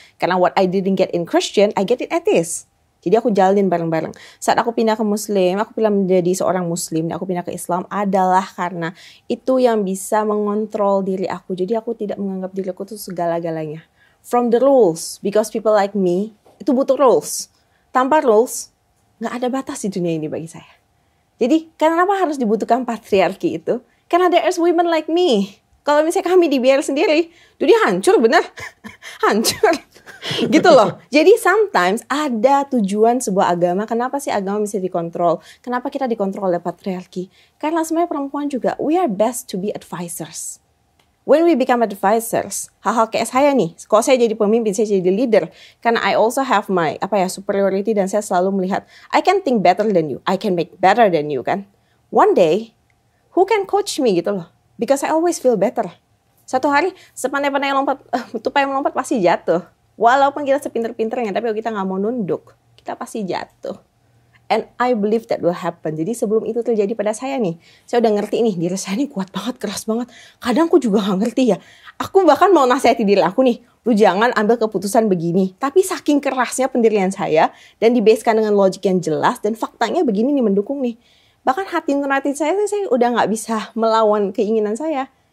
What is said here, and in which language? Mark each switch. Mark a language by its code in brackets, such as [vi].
[en] Karena what I didn't get in Christian, I get it atheist. [id] Jadi aku jalanin bareng-bareng. Saat aku pindah ke Muslim, aku pilih menjadi seorang Muslim, dan aku pindah ke Islam adalah karena itu yang bisa mengontrol diri aku. Jadi aku tidak menganggap diriku itu segala-galanya. [en] From the rules, because people like me, [id] itu butuh [en] rules. [id] Tanpa rules, nggak ada batas di dunia ini bagi saya. Jadi, kenapa harus dibutuhkan patriarki itu? [en] Karena there is women like me. [id] Kalau misalnya kami dibiarkan sendiri, dunia hancur bener. Hancur. Gitu loh. Jadi sometimes ada tujuan sebuah agama. Kenapa sih agama bisa dikontrol? Kenapa kita dikontrol oleh patriarki? Karena sebenarnya perempuan juga, [en] we are best to be advisors. When we become advisors, [id] hal-hal kayak saya nih, kalau saya jadi pemimpin, saya jadi leader, [en] karena I also have my superiority [id] dan saya selalu melihat, [en] I can think better than you, I can make better than you kan. One day, who can coach me [id] gitu loh? [en] Because I always feel better. [id] Satu hari, sepandai-pandai tupai melompat pasti jatuh. Walaupun kita sepinter-pinternya, tapi kalau kita nggak mau nunduk, kita pasti jatuh. [en] And I believe that will happen. [id] Jadi sebelum itu terjadi pada saya nih, saya udah ngerti nih, diri saya nih kuat banget, keras banget. Kadang aku juga gak ngerti ya. Aku bahkan mau nasihati diri aku nih, lu jangan ambil keputusan begini. Tapi saking kerasnya pendirian saya, dan dibaskan dengan logik yang jelas, dan faktanya begini nih mendukung nih. Bahkan hati nurani saya udah gak bisa melawan keinginan saya.